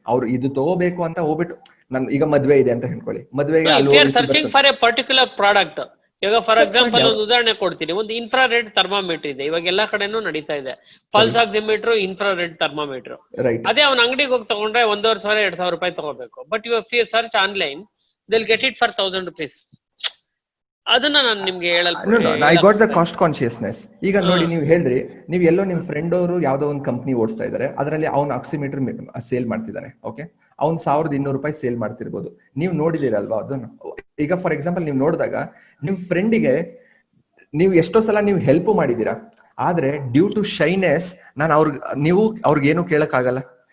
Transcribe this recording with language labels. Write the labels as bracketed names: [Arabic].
[Kannada] ಅವ್ರು ಇದು ತಗೋಬೇಕು ಅಂತ ಹೋಗ್ಬಿಟ್ಟು, ನನ್ ಈಗ ಮದ್ವೆ ಇದೆ ಅಂತ ಹೇಳ್ಕೊಳ್ಳಿ, ಮದ್ವೆಗೆ [English] Searching for a particular product. [Kannada] ಇವಾಗ [English] for example [Kannada] ಒಂದು ಉದಾಹರಣೆ ಕೊಡ್ತೀನಿ. ಒಂದು ಇನ್ಫ್ರಾರೆಡ್ ಥರ್ಮಾಮೀಟರ್ ಇದೆ, ಇವಾಗ ಎಲ್ಲಾ ಕಡೆನೂ ನಡೀತಾ ಇದೆ. Pulse oximeter, infrared thermometer. ಅದೇ ಅವ್ನ ಅಂಗಡಿಗೆ ಹೋಗಿ ತಗೊಂಡ್ರೆ 1,500 2,000 ರೂಪಾಯಿ ತಗೋಬೇಕು. [English] but [Kannada] ಇವಾಗ [English] Search online, they'll get it for 1,000 rupees. [Kannada] ಅದನ್ನ ನಾನು ನಿಮ್ಗೆ [English] I got the cost consciousness. [Kannada] ಈಗ ನೋಡಿ, ನೀವು ಹೇಳಿದ್ರಿ, ನೀವು ಎಲ್ಲೋ ನಿಮ್ ಫ್ರೆಂಡ್ ಅವರು ಯಾವ್ದೋ ಒಂದು ಕಂಪ್ನಿ ಓಡಿಸ್ತಾ ಇದಾರೆ, ಅದರಲ್ಲಿ ಅವ್ನ ಆಕ್ಸಿಮೀಟರ್ ಸೇಲ್ ಮಾಡ್ತಿದ್ದಾನೆ. ಓಕೆ, ಅವ್ನು 1,200 ರೂಪಾಯಿ ಸೇಲ್ ಮಾಡ್ತಿರ್ಬೋದು, ನೀವು ನೋಡಿದಿರಲ್ವಾ ಅದನ್ನು. ಈಗ ಫಾರ್ ಎಕ್ಸಾಂಪಲ್ ನೀವು ನೋಡಿದಾಗ, ನಿಮ್ ಫ್ರೆಂಡಿಗೆ ನೀವು ಎಷ್ಟೋ ಸಲ ನೀವು ಹೆಲ್ಪ್ ಮಾಡಿದೀರಾ, ಆದ್ರೆ [English] due to shyness [Kannada] ನೀವು ಅವ್ರಿಗೇನು ಕೇಳಕ್ ಆಗಲ್ಲ.